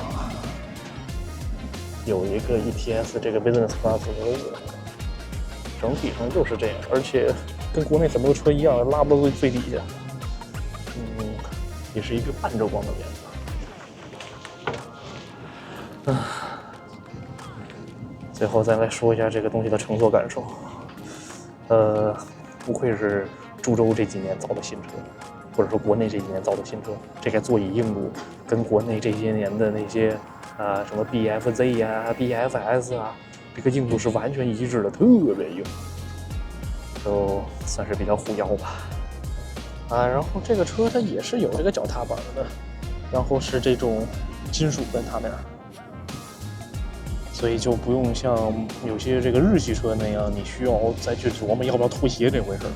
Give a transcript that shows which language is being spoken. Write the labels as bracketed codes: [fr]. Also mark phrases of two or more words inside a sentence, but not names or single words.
[zh] 有一個 ETS 這個 [en] Business Class [zh] 的 logo， 整體上就是這樣，而且跟國內很多車一樣，拉不到最底下，也是一個半遮光的簾子。最後再來說一下這個東西的乘坐感受，不愧是株洲這幾年造的新車，或者說國內這幾年造的新車，這個座椅硬度跟國內這些年的那些。什麼 BFZ 呀、BFS 啊，這個硬度是完全一致的，特別硬，就算是比較護腰吧。然後這個車它也是有這個腳踏板的，然後是這種金屬的踏面，所以就不用像有些這個日系車那樣，你需要再去琢磨要不要拖鞋這回事。